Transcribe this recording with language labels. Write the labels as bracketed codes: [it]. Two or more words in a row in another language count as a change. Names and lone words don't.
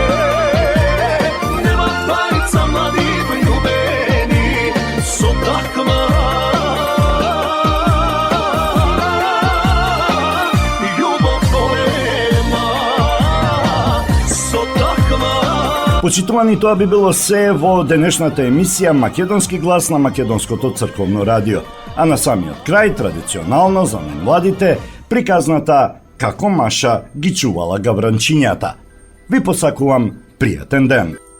[mk] Nema parica mladih ljubeni so takva. Ljubov golema so takva. Почитувани, тоа би било се во денешната емисија Македонски глас на Македонското црковно радио. А на самиот крај, традиционално за најмладите, приказната Како Маша ги чувала гавранчињата. Ви посакувам пријатен ден.